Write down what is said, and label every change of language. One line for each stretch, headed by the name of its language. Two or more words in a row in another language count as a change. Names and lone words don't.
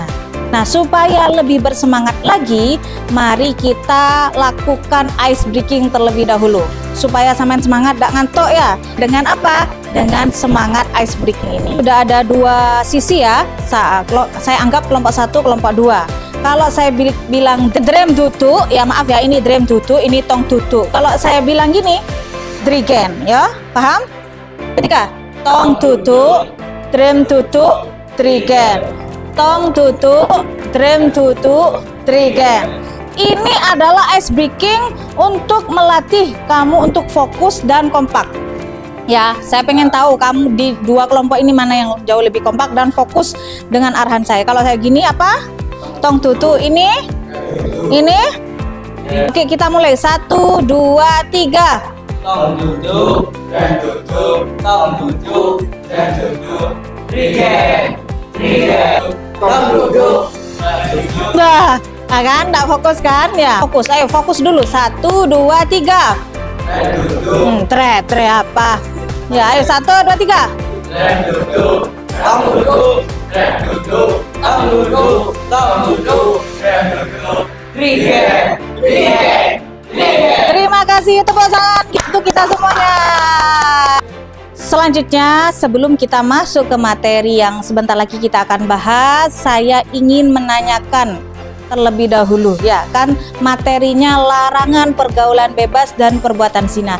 Indonesian: Nah, supaya lebih bersemangat lagi, mari kita lakukan
English: ice breaking
Indonesian: terlebih dahulu. Supaya sampean semangat, gak ngantuk ya. Dengan apa? Dengan semangat
English: ice breaking
Indonesian: ini. Sudah ada dua sisi ya. Saya anggap kelompok 1, kelompok 2. Kalau saya bilang drem tutu, ya maaf ya, ini drem tutu, ini tong tutu. Kalau saya bilang gini, drigen, ya, paham? Ketika tong tutu, drem tutu, drigen, tong tutu, drem tutu, drigen. Ini adalah
English: ice breaking
Indonesian: untuk melatih kamu untuk fokus dan kompak. Ya, saya pengen tahu kamu di dua kelompok ini mana yang jauh lebih kompak dan fokus dengan arahan saya. Kalau saya gini apa? Tong tutu, ini. Oke, kita mulai. 1, 2, 3. Tong tutu, dan tutu, tong tutu, dan tutu, rigen, tong tutu. Nah, kan enggak fokus kan? Ya, fokus. Ayo fokus dulu. 1, 2, 3. Tre apa? Ya, ayo 1, 2, 3. Dan tutu, tong tutu, dan tutu, tong tutu, tong tutu, dan tutu, rigen. Terima kasih, tepuk tangan untuk kita semuanya. Selanjutnya, sebelum kita masuk ke materi yang sebentar lagi kita akan bahas, saya ingin menanyakan terlebih dahulu, ya kan, materinya larangan pergaulan bebas dan perbuatan zina.